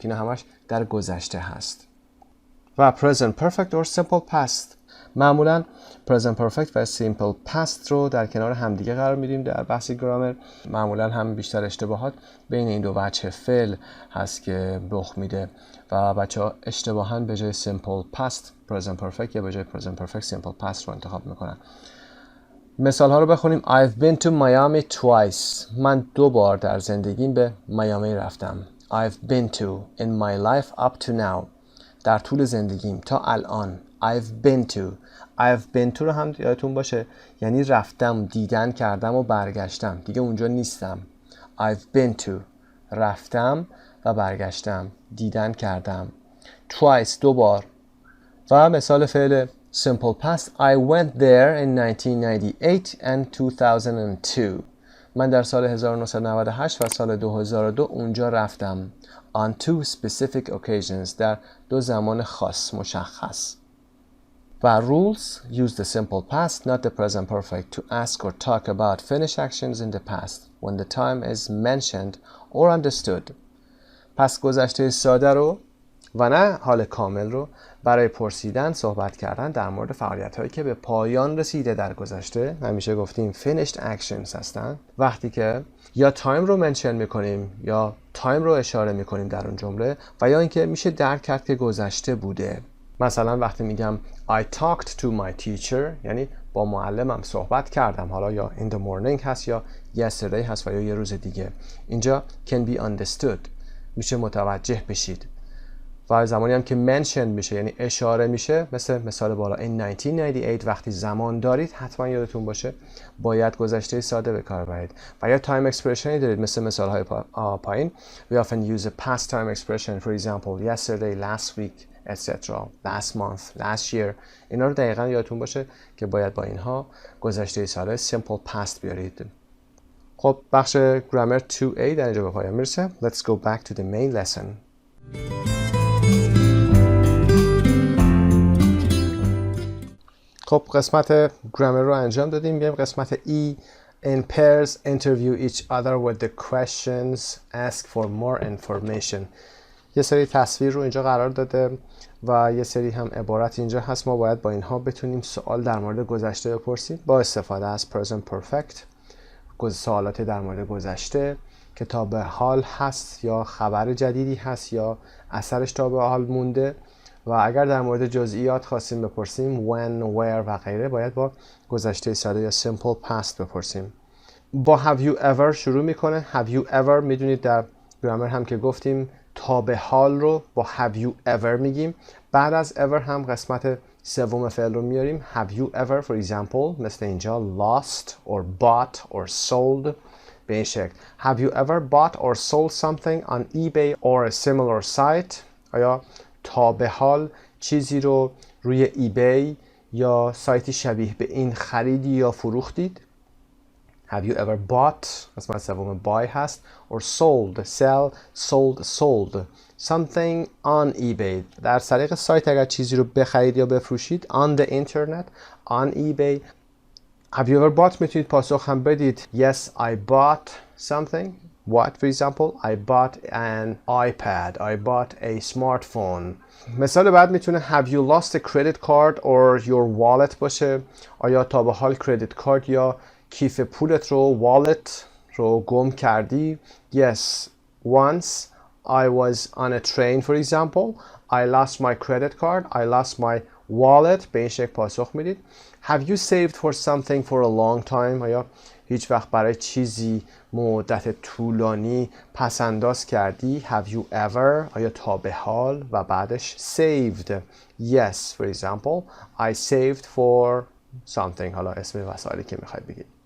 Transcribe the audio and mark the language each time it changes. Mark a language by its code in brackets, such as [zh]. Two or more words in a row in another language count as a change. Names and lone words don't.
[fa] اینا همش در گذشته هست. [en] و present perfect or simple past. [fa] معمولا [en] present perfect [fa] و [en] simple past [fa] رو در کنار همدیگه قرار میدیم در بحث گرامر. معمولا هم بیشتر اشتباهات بین این دو وجه فعل هست که رخ میده و بچه‌ها اشتباهاً به جای [en] simple past present perfect [fa] یا به جای [en] present perfect simple past [fa] رو انتخاب میکنن. مثال ها رو بخونیم. [en] I've been to Miami twice. [fa] من 2 بار در زندگیم به میامی رفتم. [en] I've been to in my life up to now. [fa] در طول زندگیم تا الان. [en] I've been to. I've been to [fa] رو هم یادتون باشه یعنی رفتم، دیدن کردم و برگشتم. دیگه اونجا نیستم. [en] I've been to. [fa] رفتم و برگشتم. دیدن کردم. Twice 2 بار. و مثال فعل simple past. [en] I went there in 1998 and 2002. [fa] من در سال 1998 و سال 2002 اونجا رفتم. [en] On 2 specific occasions. [fa] در 2 زمان خاص مشخص. و rules. [en] Use the simple past, not the present perfect, to ask or talk about finished actions in the past when the time is mentioned or understood. [fa] پس گذشته ساده رو و نه حال کامل رو برای پرسیدن، صحبت کردن در مورد فعالیت هایی که به پایان رسیده در گذشته، همیشه گفتیم [en] finished actions [fa] هستن. وقتی که یا تایم رو منشن میکنیم یا تایم رو اشاره میکنیم در اون جمله و یا اینکه میشه درک کرد که گذشته بوده. مثلا وقتی میگم [en] I talked to my teacher [fa] یعنی با معلمم صحبت کردم، حالا یا [en] in the morning [fa] هست یا yesterday هست و یا یه روز دیگه. اینجا [en] can be understood [fa] میشه متوجه بشید. و زمانی هم که mention میشه یعنی اشاره میشه، مثل مثال بالا in 1998 وقتی زمان دارید حتما یادتون باشه باید گذشته ساده به کار برید. و یا [en] time expression [fa] دارید مثل مثال های پایین. [en] We often use a past time expression for example yesterday, last week, etc. last month, last year. [fa] اینا رو دقیقا یادتون باشه که باید با اینها گذشته ساده [en] simple past [fa] بیارید. خب بخش grammar 2A در اینجا به پایان میرسه. [en] Let's go back to the main lesson. [fa] خب قسمت grammar رو انجام دادیم. میگیم قسمت E. [en] In pairs interview each other with the questions, ask for more information. [fa] یه سری تصویر رو اینجا قرار داده و یه سری هم عبارت اینجا هست. ما باید با اینها بتونیم سوال در مورد گذشته بپرسیم با استفاده از [en] present perfect. [fa] سوالات در مورد گذشته که تا به حال هست یا خبر جدیدی هست یا اثرش تا به حال مونده. و اگر در مورد جزئیات خواستیم بپرسیم [en] when, where [fa] و غیره باید با گذشته ساده یا [en] simple past [fa] بپرسیم. با [en] have you ever [fa] شروع میکنه. [en] have you ever [fa] میدونید در گرامر هم که گفتیم تا به حال رو با [en] have you ever [fa] میگیم. بعد از ever هم قسمت سوم فعل رو میاریم. [en] have you ever for example [fa] مثل اینجا [en] lost or bought or sold [fa] به این شکل. [en] have you ever bought or sold something on eBay or a similar site. [fa] آیا تا به حال چیزی رو روی ایبی یا سایتی شبیه به این خریدی یا فروختید؟ [en] Have you ever bought [fa] قسمت سوم buy هست [en] or sold sell sold sold something on eBay [fa] در طریق سایت اگر چیزی رو بخرید یا بفروشید [en] on the internet on eBay. Have you ever bought [fa] میتونید پاسخ هم بدید [en] yes I bought something. What for example I bought an iPad I bought a smartphone. [fa] مثال بعد میتونه [en] have you lost a credit card or your wallet باشه. [fa] آیا تا به حال کردیت کارت یا کیف پولت رو wallet رو گم کردی؟ [en] Yes once I was on a train for example I lost my credit card I lost my wallet. [fa] به این شکل پاسخ میدید. [en] Have you saved for something for a long time. [fa] آیا هیچ وقت برای چیزی مدت طولانی پس انداز کردی؟ [en] Have you ever [fa] آیا تا به حال و بعدش saved. [en] Yes for example I saved for something [fa] حالا اسم وسایلی که میخواید بگید.